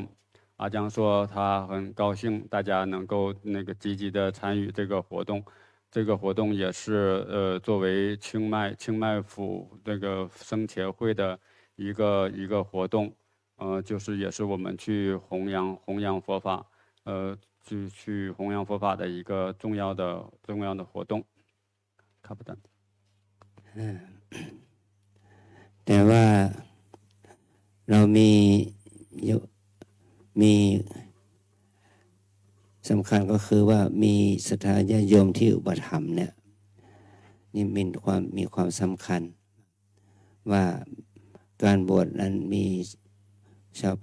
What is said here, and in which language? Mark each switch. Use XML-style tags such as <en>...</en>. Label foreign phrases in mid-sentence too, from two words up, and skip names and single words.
<zh>阿江说他很高兴大家能够积极的参与这个活动，这个活动也是作为清迈府这个僧协会的一个活动。就是也是我们去弘扬佛法，去弘扬佛法的一个重要的活动。卡不丹。</zh> <th>แต่ว่าเรามีสำคัญก็คือว่ามีศรัทธาญาติโยมที่อุปถัมภ์เนี่ยนี่มีความสำคัญว่าการบวชนั้นมีชาว</th>